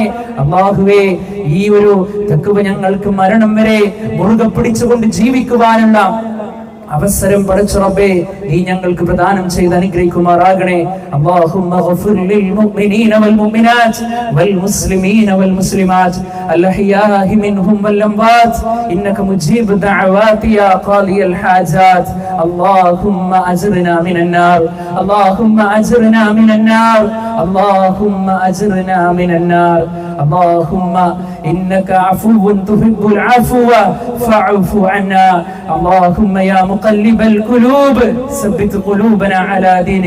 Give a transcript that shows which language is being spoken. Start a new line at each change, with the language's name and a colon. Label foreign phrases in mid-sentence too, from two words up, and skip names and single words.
Malayalam: അല്ലാഹുവേ, ഈ ഒരു തഖ്വ ഞങ്ങൾക്ക് മരണം വരെ മുറുകെ പിടിച്ചുകൊണ്ട് ജീവിക്കുവാനുള്ള അവസരം പടച്ച റബ്ബേ നീ ഞങ്ങൾക്ക് പ്രദാനം ചെയ്ത് അനുഗ്രഹിക്കുമാറാകണേ.
Arabic: اللهم اغفر للمؤمنين والمؤمنات والمسلمين والمسلمات الأحياء منهم والأموات إنك مجيب الدعوات يا قاضي الحاجات. اللهم أجرنا من النار اللهم أجرنا من النار اللهم أجرنا من النار. اللهم إنك عفو تحب العفو فاعف عنا. اللهم يا مقلب القلوب ثبت قلوبنا على دينك.